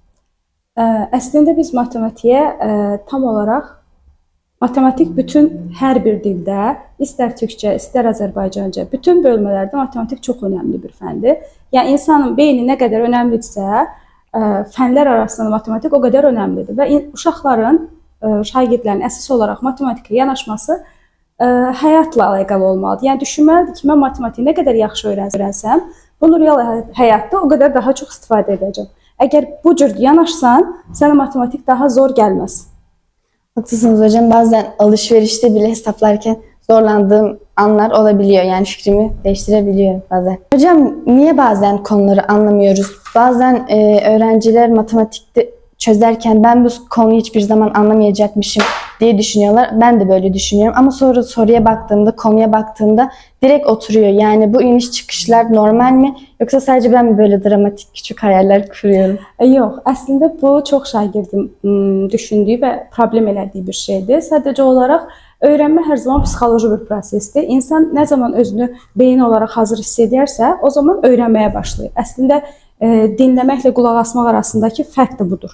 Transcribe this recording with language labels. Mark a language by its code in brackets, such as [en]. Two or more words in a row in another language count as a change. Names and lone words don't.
[az] Əslində biz matematiğe tam olarak matematik bütün her bir dildə, istər Türkçe, istər Azərbaycanca, bütün bölmələrdə matematik [tr] çok önemli [az] bir fəndir. Yani insanın beyni [tr] ne kadar önemlidirsə, [az] fənlər arasında matematik [tr] o kadar önemlidir [az] və uşaqların, şagirdlərin əsas olarak matematikə yanaşması həyatla əlaqəli olmalıdır. Yəni düşünməlidir ki, mən matematiği nə qədər yaxşı öyrənsəm, bunu real həyatda [tr] o kadar daha çok [az] istifadə edəcəm. Əgər bu cür yanaşsan, sənə matematik daha zor gəlməz. [tr] Haklısınız hocam. Bazen alışverişte bile hesaplarken zorlandığım anlar olabiliyor. Yani fikrimi değiştirebiliyorum bazen. Hocam niye bazen konuları anlamıyoruz? Bazen öğrenciler matematikte çözerken ben bu konuyu hiçbir zaman anlamayacakmışım diye düşünüyorlar. Ben de böyle düşünüyorum. Ama sonra soruya baktığımda, konuya baktığımda direkt oturuyor. Yani bu iniş çıkışlar normal mi? Yoksa sadece ben mi böyle dramatik küçük hayaller kuruyorum? [az] Yox, əslində bu çox şagirdin düşündüyü və problem elədiyi bir şeydir. Sadəcə olaraq öyrənmə hər zaman psixoloji bir prosesdir. İnsan nə zaman özünü beyin olaraq hazır hiss edərsə, o zaman öyrənməyə başlayır. Əslində dinləməklə qulaq asmaq arasındakı fərq də budur.